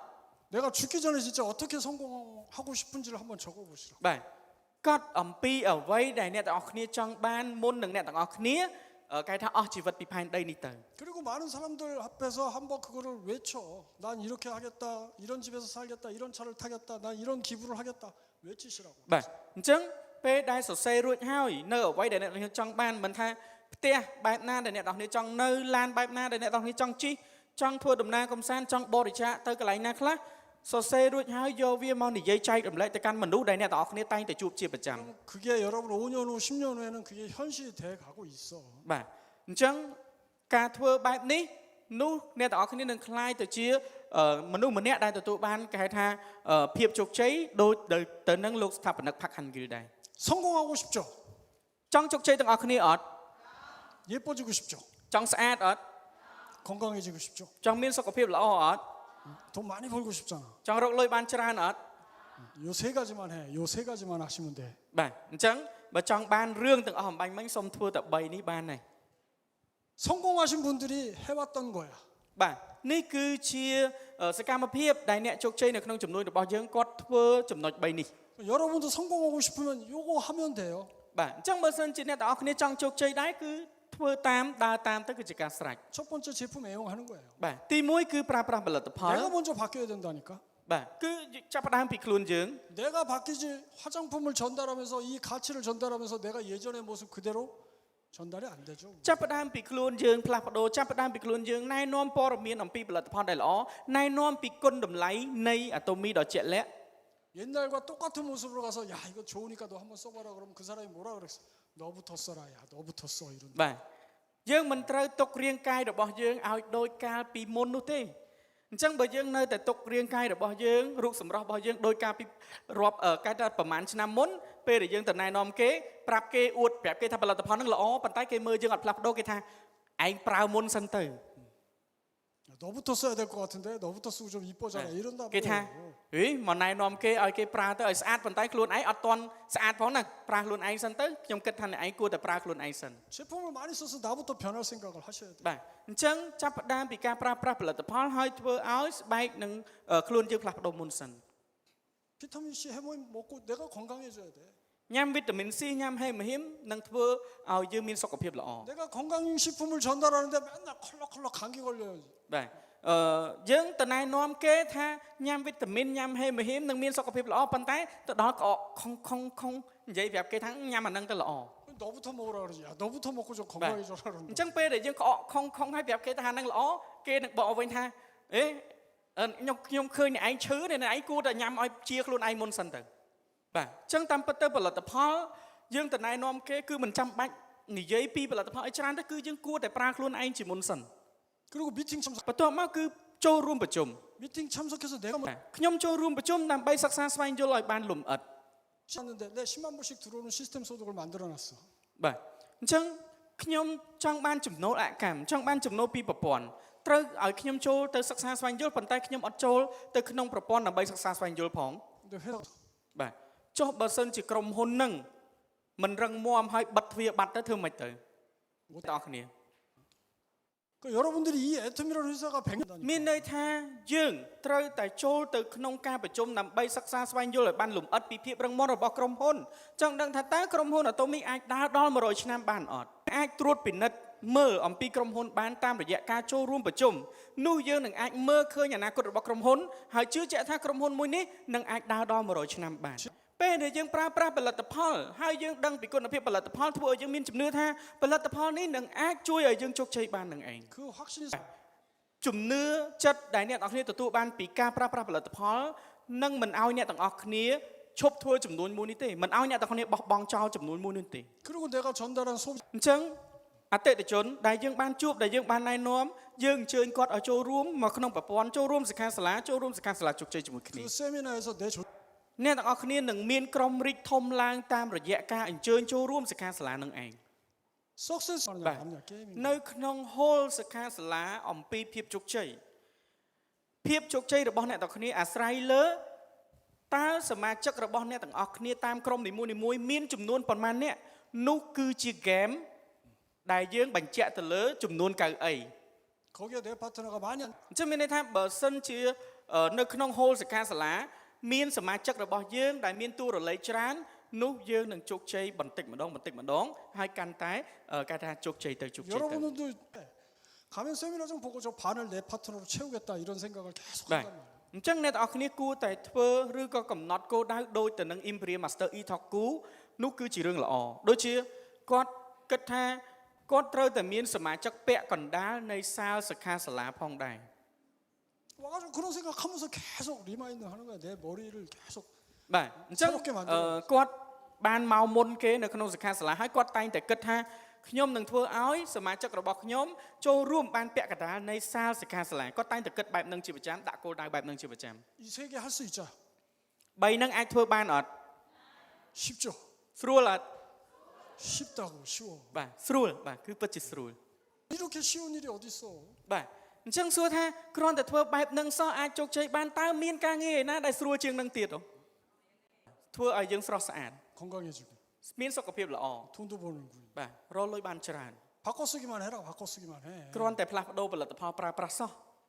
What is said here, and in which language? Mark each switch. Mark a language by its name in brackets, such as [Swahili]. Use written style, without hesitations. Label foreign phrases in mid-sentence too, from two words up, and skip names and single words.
[Korean] 내가 죽기 전에 진짜 어떻게 성공하고 싶은지를 한번 적어보시라. [Khmer] បាទកត់អំពីអ្វីដែលអ្នកទាំងអស់គ្នាចង់បានមុននឹងអ្នកទាំងអស់គ្នាគេថាអស់ជីវិតពីផែនដីនេះទៅ [Korean] 그리고 많은 사람들 앞에서 한번 그거를 외쳐. 난 이렇게 하겠다. 이런 집에서 살겠다. 이런 차를 타겠다. 난 이런 기부를 하겠다. 외치시라고. [Khmer] បាទអញ្ចឹងពេលដែលសរសេររួចហើយនៅអ្វីដែលអ្នកទាំងអស់គ្នាចង់បានមិនថាផ្ទះបែបណាដែលអ្នកទាំងអស់គ្នាចង់នៅឡានបែបណាដែលអ្នកទាំងអស់គ្នាចង់ជិះចង់ធ្វើដំណើរកំសាន្តចង់បរិច្ចាគទៅកន្លែងណាខ្លះសរសេររួចហើយយកវាមកនិយាយចែករំលែកទៅកាន់មនុស្សដែលអ្នកទាំងអស់គ្នាតែងតែជួបជាប្រចាំ [Korean] 그럼 그게 여러분 5년 후, 10년 후에는 그게 현실이 돼 가고 있어. [Khmer] បាទអញ្ចឹងការធ្វើបែបនេះនោះអ្នកទាំងអស់គ្នានឹងคล้ายទៅជាមនុស្សម្នាក់ដែលទទួលបានគេហៅថាភាពជោគជ័យដូចទៅនឹងលោកស្ថាបនិក Park Han-gil ដែរ [Korean] 성공하고 싶죠. [Khmer] ចង់ជោគជ័យទាំងអស់គ្នាអត់ [Korean] 예뻐지고 싶죠. [Khmer] ចង់ស្អាតអត់ [Korean] 건강해지고 싶죠. [Khmer] ចង់មានសុខភាពល្អអត់ [Korean] 돈 많이 벌고 싶잖아. [Khmer] ចង់រកលុយបានច្រើនអត់ [Korean] 요 세 가지만 해. 요 세 가지만 하시면 돼. [Khmer] បាទអញ្ចឹងបើចង់បានរឿងទាំងអស់អំបញ្ញមិញសូមធ្វើតែ3នេះបានហើយ [Korean] 성공하신 분들이 해왔던 거야. [Khmer] បាទនេះគឺជាសកម្មភាពដែលអ្នកជោគជ័យនៅក្នុងចំនួនរបស់យើងគាត់ធ្វើចំណុច3នេះ [Korean] 여러분도 성공하고 싶으면 요거 하면 돼요. [Khmer] បាទអញ្ចឹងបើសិនជាអ្នកទាំងអស់គ្នាចង់ជោគជ័យដែរគឺធ្វើតាមដើរតាមទៅគឺជាការស្រេច [Korean] 첫 번째 제품 애용하는 거예요. [Khmer] បាទទី1គឺប្រើប្រាស់ផលិតផល [Korean] 내가 먼저 바뀌어야 된다니까. [Khmer] បាទគឺចាប់ផ្ដើមពីខ្លួនយើង [Korean] 내가 바뀌지 화장품을 전달하면서 이 가치를 전달하면서 내가 예전의 모습 그대로 전달이 안 되죠. [Khmer] ចាប់ផ្ដើមពីខ្លួនយើងផ្លាស់ប្ដូរចាប់ផ្ដើមពីខ្លួនយើងណែនាំព័ត៌មានអំពីផលិតផលដែលល្អណែនាំពីគុណតម្លៃនៃអាតូមីដ៏ជាក់លាក់ [Korean] 옛날과 똑같은 모습으로 가서 야 이거 좋으니까 너 한번 써봐라 그러면 그 사람이 뭐라 그랬어? 너부터 써라 야 너부터 써 이런. [Khmer] បាទយើងមិនត្រូវទុករាងកាយរបស់យើងឲ្យដូចកាលពីមុននោះទេអញ្ចឹងបើយើងនៅតែទុករាងកាយរបស់យើងរូបសម្រស់របស់យើងដោយកាលពីរាប់កាលថាប្រហែលឆ្នាំមុនពេលដែលយើងទៅណែនាំគេប្រាប់គេអួតប្រាប់គេថាផលិតផលហ្នឹងល្អប៉ុន្តែគេមើលយើងអត់ផ្លាស់ប្ដូរគេថាឯងប្រើមុនសិនទៅ [Korean] 너부터 써야 될 것 같은데 너부터 쓰고 좀 이뻐져라 이런다 [Khmer] គេថា ហីមកណែនាំគេឲ្យគេប្រើទៅឲ្យស្អាតប៉ុន្តែខ្លួនឯងអត់ទាន់ស្អាតផងណាប្រើខ្លួនឯងសិនទៅខ្ញុំគិតថាអ្នកឯងគួរតែប្រើខ្លួនឯងសិន [Korean] 제품을 많이 써서 나부터 변할 생각을 하셔야 돼요. [Khmer] បាទអញ្ចឹងចាប់ផ្ដើមពីការប្រើប្រាស់ផលិតផលហើយធ្វើឲ្យស្បែកនឹងខ្លួនយើងផ្លាស់ប្ដូរមុនសិន [Korean] 비타민 C 해모임 먹고 내가 건강해져야 돼. [Khmer] ញ៉ាំវីតាមីន C ញ៉ាំហេមហ៊ីមនឹងធ្វើឲ្យយើងមានសុខភាពល្អ [Korean] 내가 건강식품을 전달하는데 맨날 컬럭컬럭 감기 걸려요. [Khmer] បាទយើងទៅណែនាំគេថាញ៉ាំវីតាមីនញ៉ាំហេមហ៊ីមនឹងមានសុខភាពល្អប៉ុន្តែទៅដល់ក្អកខុងនិយាយប្រាប់គេថាញ៉ាំអានឹងទៅល្អ [Korean] 너부터 먹으라 그러지. 야, 너부터 먹고 좀 [Khmer] បាទ [Korean] 건강해져라 [Khmer] អ [Korean] 그런다. [Khmer] ញ្ចឹងពេលដែលយើងក្អកខុងហើយប្រាប់គេថាអានឹងល្អគេនឹងបកវិញថាអេខ្ញុំឃើញអ្នកឯងឈឺអ្នកឯងគួរតែញ៉ាំឲ្យជាខ្លួនឯងមុនសិនទៅបាទអញ្ចឹងតាមពិតទៅផលិតផលយើងទៅណែនាំគេគឺមិនចាំបាច់និយាយពីផលិតផលឲ្យច្រើនទៅគឺយើងគួរតែប្រើខ្លួនឯងជាមុនសិន [Korean] 그리고 미팅 참석. [Khmer] បន្ទាប់មកគឺចូលរួមប្រជុំ [Korean] 미팅 참석해서 내가 뭐 [Khmer] ខ្ញុំចូលរួមប្រជុំដើម្បីសិក្សាស្វែងយល់ឲ្យបានលម្អិត [Korean] 하는데 내 10만 불씩 들어오는 시스템 소득을 만들어 놨어. [Khmer] បាទអញ្ចឹងខ្ញុំចង់បានចំណូលអកម្មចង់បានចំណូលពីប្រព័ន្ធត្រូវឲ្យខ្ញុំចូលទៅសិក្សាស្វែងយល់ប៉ុន្តែខ្ញុំអត់ចូលទៅក្នុងប្រព័ន្ធដើម្បីសិក្សាស្វែងយល់ផង [Korean] 근데 회사 [Khmer] បាទចុះបើសិនជាក្រុមហ៊ុននឹងមិនរឹងមាំឲ្យបិទទ្វារបាត់ទៅធ្វើម៉េចទៅបងប្អូនគ្នា [Korean] 그 여러분들이 이 애텀이라는 회사가 100년 [Khmer] មានន័យថាយើងត្រូវតែចូលទៅក្នុងការប្រជុំដើម្បីសិក្សាស្វែងយល់ឲ្យបានលម្អិតពីភាពរឹងមាំរបស់ក្រុមហ៊ុនចង់ដឹងថាតើក្រុមហ៊ុនអាតូមីអាចដើរដល់100ឆ្នាំបានអត់អាចត្រួតពិនិត្យមើលអំពីក្រុមហ៊ុនបានតាមរយៈការចូលរួមប្រជុំនោះយើងនឹងអាចមើលឃើញអនាគតរបស់ក្រុមហ៊ុនហើយជឿជាក់ថាក្រុមហ៊ុនមួយនេះនឹងអាចដើរដល់100ឆ្នាំបានពេលដែលយើងប្រើប្រាស់ផលិតផលហើយយើងដឹងពីគុណភាពផលិតផលធ្វើឲ្យយើងមានជំនឿថាផលិតផលនេះនឹងអាចជួយឲ្យយើងជោគជ័យបាននឹងឯង [Korean] 그 확신이 [Khmer] ជំនឿចិត្តដែលអ្នកទាំងអស់គ្នាទទួលបានពីការប្រើប្រាស់ផលិតផលនឹងមិនឲ្យអ្នកទាំងអស់គ្នាឈប់ធ្វើចំនួនមួយនេះទេមិនឲ្យអ្នកទាំងអស់គ្នាបោះបង់ចោលចំនួនមួយនេះទេ [Korean] 그리고 내가 전달한 소비 [Khmer] អញ្ចឹងអតិថិជនដែលយើងបានជួបដែលយើងបានណែនាំយើងអញ្ជើញគាត់ឲ្យចូលរួមមកក្នុងប្រព័ន្ធចូលរួមសិក្ខាសាលាចូលរួមសិក្ខាសាលាជោគជ័យជាមួយគ្នា [Korean] 그 세미나에서 내 [Khmer] អ្នកទាំងអស់គ្នានឹងមានក្រុមរីកធំឡើងតាមរយៈការអញ្ជើញចូលរួមសិក្ខាសាលានឹងឯង [Korean] 석세스 하느냐 아니냐 게임이 [Khmer] នៅក្នុង hall សិក្ខាសាលាអំពីភាពជោគជ័យភាពជោគជ័យរបស់អ្នកទាំងអស់គ្នាអាស្រ័យលើតើសមាជិករបស់អ្នកទាំងអស់គ្នាតាមក្រុមនីមួយៗមានចំនួនប៉ុន្មានអ្នកនោះគឺជា game ដែលយើងបញ្ជាក់ទៅលើចំនួនកៅអី [Korean] 거기에 내 파트너가 많이 [Khmer] អញ្ចឹងមានន័យថាបើសិនជានៅក្នុង hall សិក្ខាសាលាមានសមាជិករបស់យើងដែលមានតួរលេខច្រើននោះយើងនឹងជោគជ័យបន្តិចម្ដងហើយកាន់តែគេថាជោគជ័យទៅជោគជ័យទៅ [Korean] 여러분들도 가면 세미나장 보고 저 반을 내 파트너로 채우겠다 이런 생각을 계속 [Khmer] បាទ [Korean] 한단 말이에요. [Khmer] អញ្ចឹងអ្នកទាំងអស់គ្នាគួរតែធ្វើឬក៏កំណត់គោលដៅដូចទៅនឹង Imperial Master Itoku នោះគឺជារឿងល្អដូចជាគាត់គិតថាគាត់ត្រូវតែមានសមាជិកពាក់កណ្ដាលនៃសាលសិក្ខាសាលាផងដែរ [Korean] 와가지고 그런 생각하면서 계속 리마인드 하는 거야. 내 머리를 계속 [Khmer] បាទអញ្ចឹងគាត់បានមកមុនគេនៅក្នុងសិក្ខាសាលាហើយគាត់តែងតែគិតថាខ្ញុំនឹងធ្វើឲ្យសមាជិករបស់ខ្ញុំចូលរួមបានពាក់កណ្ដាលនៃសាលសិក្ខាសាលាគាត់តែងតែគិតបែបហ្នឹងជាប្រចាំដាក់គោលដៅបែបហ្នឹងជាប្រចាំ [Korean] 이 세 개 할 수 있자. [Khmer] 3 ហ្នឹងអាចធ្វើបានអត់ [Korean] 쉽죠. [Khmer] ស្រួលអត់ [Korean] 쉽다고 쉬워. [Khmer] បាទស្រួលបាទគឺពិតជាស្រួល [Korean] 이렇게 쉬운 일이 어디 있어? [Khmer] បាទអញ្ចឹងសួរថាគ្រាន់តែធ្វើបែបហ្នឹងសោះអាចជោគជ័យបានតើមានការងារឯណាដែលស្រួលជាងនឹងទៀតអូធ្វើឲ្យយើងស្រស់ស្អាត [Korean] 건강해지고 [Khmer] មានសុខភាពល្អ [Korean] 돈도 버는구. [Khmer] បាទរកលុយបានច្រើន [Korean] 바꿔 쓰기만 해라. 바꿔 쓰기만 해. [Khmer] គ្រាន់តែផ្លាស់ប្ដូរផលិតផលប្រើប្រាស់សោះ